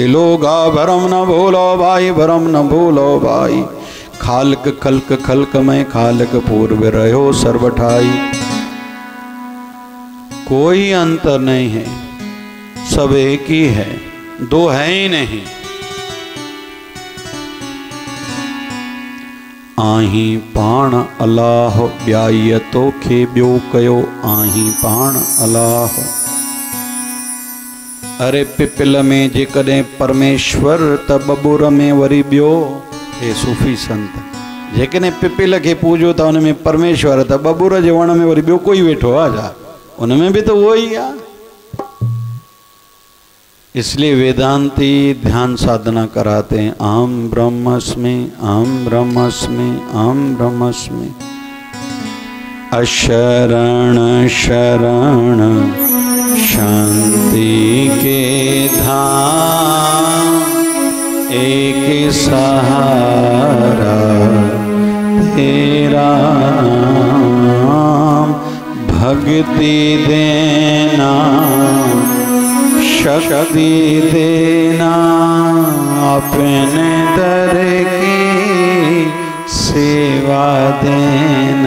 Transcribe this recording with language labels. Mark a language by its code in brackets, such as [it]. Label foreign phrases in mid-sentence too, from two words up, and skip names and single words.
[hi] लोगा भरम न भूलो भाई, भरम न भूलो भाई, खालक खल्क खल्क में खालक पूर्व रहो सर्वठाई। कोई अंतर नहीं है, सब एक ही है, दो है ही नहीं। [sd] आही पाण अलाह ब्याय तोखे ब्यो कयो, आही पाण अलाह। अरे पिपिल में जेकॾहिं परमेश्वर त बबूर में वरी ॿियो। हे सूफ़ी संत, जेकॾहिं पिपिल खे पूजो था उन में परमेश्वर, त बबूर जे वण में वरी ॿियो कोई वेठो आहे छा? [hi] उन में भी तो वो ही आहे। इसलिए वेदांती ध्यान साधना कराते हैं, [sa] अहम ब्रह्मस्मि, अहम ब्रह्मस्मि, अहम ब्रह्मस्मि। [hi] अशरण शरण शांति के धाम, एक सहारा तेरा नाम। भक्ति देना शक्ति देना, अपने दर की सेवा देना।